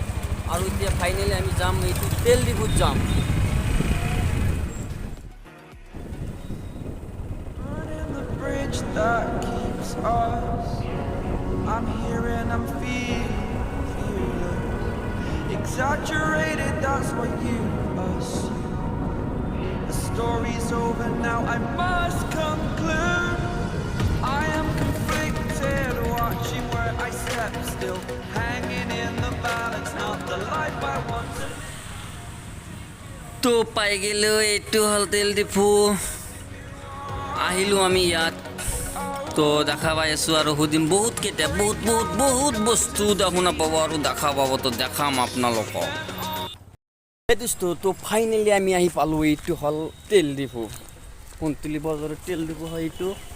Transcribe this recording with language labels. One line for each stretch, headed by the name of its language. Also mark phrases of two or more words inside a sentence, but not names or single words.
Assamese: আৰু এতিয়া ফাইনেলি আমি যাম, এইটো তেল ডিপুত যাম।
English: bridge that keeps us. I'm here and I'm fearless. Exaggerated, that's what you assume. The story's over now, I must conclude. I am conflicted, watching where I step still, hanging in the balance, not the life I want to.
Assamese: তো পাই গেলো, এইটো হ'ল তেল ডিপু। আহিলোঁ আমি ইয়াত, তো দেখা পাই আছোঁ আৰু সুধিম বহুতকেইটা বহুত বস্তু শুনা পাব আৰু দেখা পাব, তো দেখাম আপোনালোকক। দোস্তো, তো ফাইনেলি আমি আহি পালোঁ, এইটো হ'ল তেল ডিপু, কুন্তলি বজাৰৰ তেল ডিপু হয় এইটো।